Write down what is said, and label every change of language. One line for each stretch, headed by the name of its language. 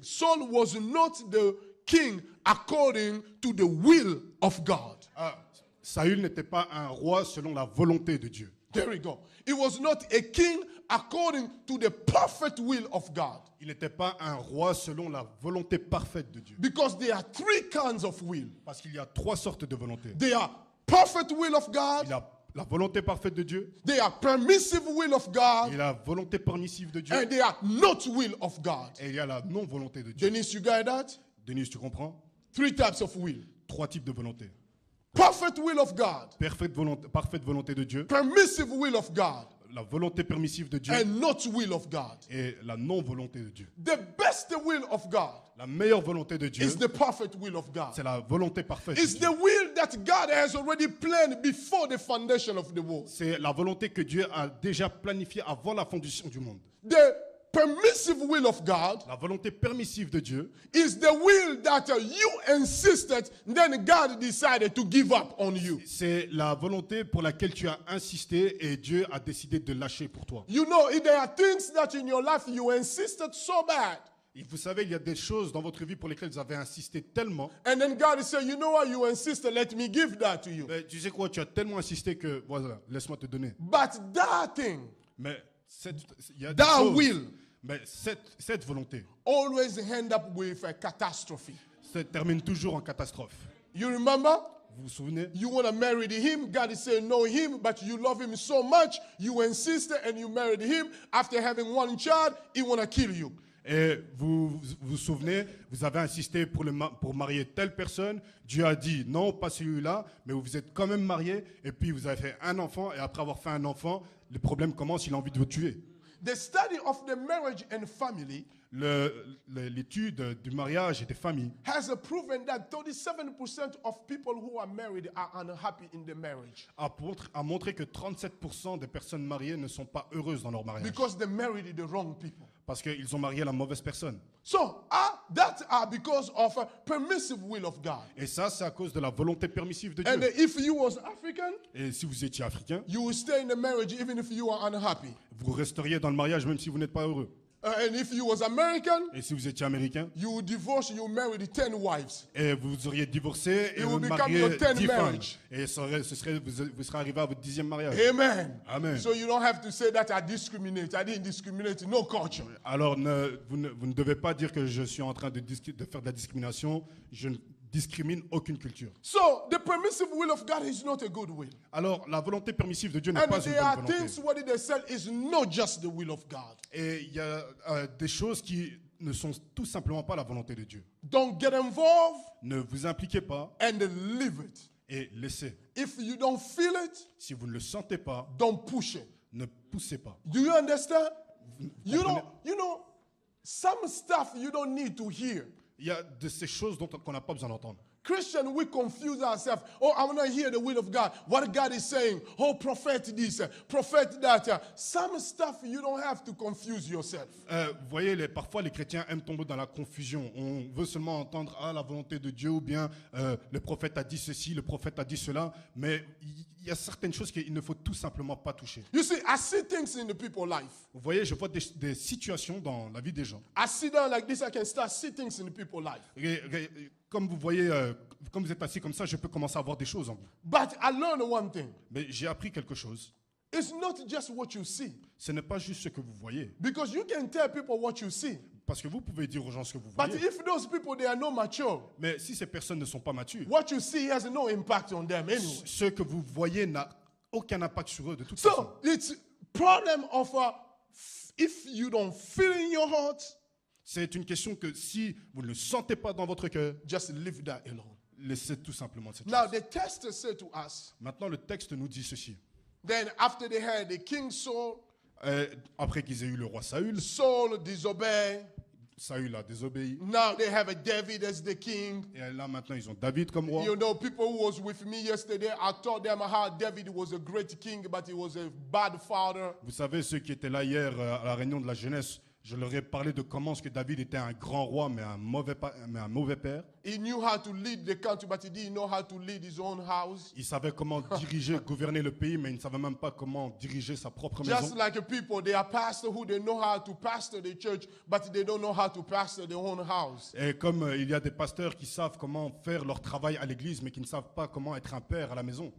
English: Saul was not the king according to the will of God.
French: Saül n'était pas un roi selon la volonté de Dieu.
English: There we go. He was not a king according to the perfect will of God.
French: Il n'était pas un roi selon la volonté parfaite de Dieu.
English: Because there are three kinds of will.
French: Parce qu'il y a trois sortes de volonté.
English: There are perfect will of God.
French: Il y a la volonté parfaite de Dieu,
English: There are permissive will of
French: il y
English: God.
French: a la volonté permissive de Dieu,
English: And there are not will of God.
French: et il y a la non-volonté de Dieu.
English: Denise, you got that?
French: Denise, tu comprends?
English: Three types of will.
French: Trois types de volonté.
English: Perfect will of God.
French: Parfaite volonté de Dieu,
English: Permissive will of God.
French: la volonté permissive de Dieu
English: And not will of God.
French: et la non-volonté de Dieu.
English: The best will of God
French: La meilleure volonté de Dieu,
English: is the perfect will of God.
French: c'est la volonté parfaite de
English: It's
French: Dieu.
English: the will that God has already planned before the foundation of the world.
French: C'est la volonté que Dieu a déjà planifiée avant la fondation du monde.
English: The permissive will of God
French: La volonté permissive de Dieu,
English: is the will that you insisted, then God decided to give up on you.
French: c'est la volonté pour laquelle tu as insisté et Dieu a décidé de lâcher pour toi.
English: You know, if there are things that in your life you insisted so bad,
French: Et vous savez, il y a des choses dans votre vie pour lesquelles vous avez insisté tellement.
English: and then God said, you know what, you insisted, let me give that to you.
French: Mais tu sais quoi, tu as tellement insisté que, voilà, laisse-moi te donner.
English: But that thing,
French: Mais il y a des
English: that
French: choses,
English: will,
French: mais cette volonté
English: always end up with a catastrophe.
French: se termine toujours en catastrophe.
English: You remember?
French: Vous vous souvenez?
English: You want to marry him. God is saying no him, but you love him so much, you insisted and you married him. After having one child, he want to kill you.
French: Et vous vous souvenez, vous avez insisté pour marier telle personne. Dieu a dit non, pas celui-là, mais vous êtes quand même marié. Et puis vous avez fait un enfant. Et après avoir fait un enfant, le problème commence, il a envie de vous tuer.
English: The study of the marriage and family
French: L'étude du mariage et des familles
English: has proven that 37% of people who are married are unhappy in the marriage
French: a montré que 37% des personnes mariées ne sont pas heureuses dans leur mariage.
English: because they married the wrong people.
French: Parce qu'ils ont marié la mauvaise personne.
English: So that are because of a permissive will of God.
French: Et ça, c'est à cause de la volonté permissive de
English: And
French: Dieu.
English: if you was African,
French: Et si vous étiez africain,
English: you will stay in the marriage even if you are unhappy.
French: vous resteriez dans le mariage même si vous n'êtes pas heureux.
English: And if you was American,
French: Et si vous étiez américain,
English: you would divorce, you marry 10 wives.
French: et vous auriez divorcé et
English: It
French: vous
English: will become
French: mariez
English: your 10th
French: 10 femmes.
English: marriage.
French: Et vous serez arrivé à votre 10e mariage.
English: Amen.
French: Amen.
English: So you don't have to say that I discriminate. I didn't discriminate. No culture.
French: Alors, vous ne devez pas dire que je suis en train de faire de la discrimination. Je ne discrimine aucune culture.
English: So the permissive will of God is not a good will.
French: Alors, la volonté permissive de Dieu n'est
English: And
French: pas une
English: there
French: bonne
English: are
French: volonté.
English: things what they said is not just the will of God.
French: Et il y a des choses qui ne sont tout simplement pas la volonté de Dieu.
English: Don't get involved
French: Ne vous impliquez pas
English: and leave it.
French: et laissez.
English: If you don't feel it,
French: Si vous ne le sentez pas,
English: don't push it.
French: ne poussez pas.
English: Do you understand?
French: Vous
English: You
French: comprenez?
English: know, some stuff you don't need to hear.
French: Il y a de ces choses qu'on n'a pas besoin d'entendre.
English: Christian, we confuse ourselves. Oh, I want to hear the will of God. What God is saying. Oh, prophet this, prophet that. Some stuff you don't have to confuse yourself.
French: Vous voyez, parfois les chrétiens aiment tomber dans la confusion. On veut seulement entendre la volonté de Dieu ou bien le prophète a dit ceci, le prophète a dit cela. Mais il il y a certaines choses qu'il ne faut tout simplement pas toucher.
English: You see, I see things in the people's life.
French: Vous voyez, je vois des situations dans la vie des gens.
English: I sit down like this, I can start see things in the people's life.
French: Comme vous voyez, comme vous êtes assis comme ça, je peux commencer à voir des choses en vous.
English: But I learned one thing.
French: Mais j'ai appris quelque chose.
English: It's not just what you see.
French: Ce n'est pas juste ce que vous voyez.
English: Because you can tell people what you see.
French: Parce que vous pouvez dire aux gens ce que vous
English: But
French: voyez.
English: if those people, they are not mature,
French: Mais si ces personnes ne sont pas matures,
English: what you see has no impact on them anyway.
French: ce que vous voyez n'a aucun impact sur eux de toute façon.
English: So it's problem of if you don't feel in your heart,
French: C'est une question que si vous ne le sentez pas dans votre cœur,
English: just leave that alone.
French: laissez tout simplement cette
English: Now
French: chose.
English: the text said to us,
French: Maintenant, le texte nous dit ceci.
English: then after they had the king Saul,
French: Après qu'ils aient eu le roi Saül,
English: Saul disobeyed.
French: Saül a désobéi.
English: Now they have a David as the king.
French: Et là, maintenant, ils ont David comme roi.
English: You know, people who was with me yesterday, I told them how David was a great king, but he was a bad father.
French: Vous savez, ceux qui étaient là hier à la réunion de la jeunesse, je leur ai parlé de comment est-ce que David était un grand roi, mais un mauvais père.
English: He knew how to lead the country, but he didn't know how to lead his own house.
French: Il savait comment diriger, gouverner le pays, mais il ne savait même pas comment diriger sa propre maison.
English: Just like people, they are pastors who they know how to pastor the church, but they don't know how to pastor their own house.
French: Et comme il y a des pasteurs qui savent comment faire leur travail à l'église, mais qui ne savent pas comment être un père à la maison.